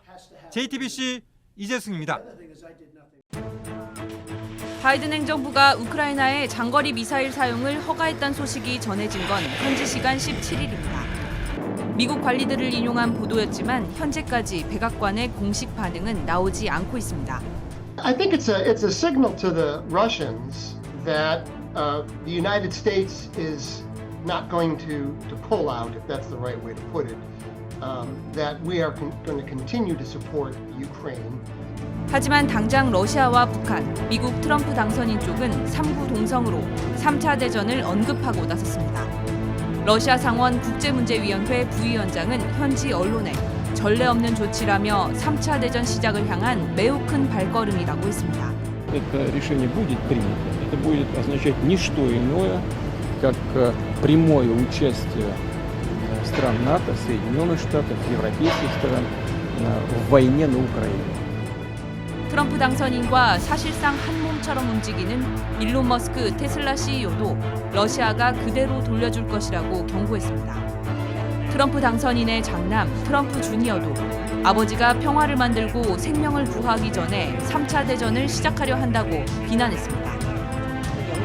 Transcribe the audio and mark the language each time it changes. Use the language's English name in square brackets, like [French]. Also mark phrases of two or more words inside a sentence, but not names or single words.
[Korean] JTBC 이재승입니다. 바이든 행정부가 우크라이나의 장거리 미사일 사용을 허가했다는 소식이 전해진 건 현지 시간 17일입니다. 미국 관리들을 인용한 보도였지만 현재까지 백악관의 공식 반응은 나오지 않고 있습니다. [English] I think it's a signal to the Russians that the United States is not going to pull out, if that's the right way to put it, that we are going to continue to support Ukraine. [Korean] 하지만 당장 러시아와 북한, 미국 트럼프 당선인 쪽은 3구 동성으로 3차 대전을 언급하고 나섰습니다. 러시아 상원 국제문제위원회 부위원장은 현지 언론에 전례 없는 조치라며 3차 대전 시작을 향한 매우 큰 발걸음이라고 했습니다. [Russian] Это решение будет принято. Это будет означать не что иное, как прямое участие стран НАТО, Соединенных Штатов, европейских стран в войне на Украине. [Korean] 트럼프 당선인과 사실상 한 몸처럼 움직이는 일론 머스크 테슬라 CEO도 러시아가 그대로 돌려줄 것이라고 경고했습니다. 트럼프 당선인의 장남 트럼프 주니어도 아버지가 평화를 만들고 생명을 구하기 전에 3차 대전을 시작하려 한다고 비난했습니다.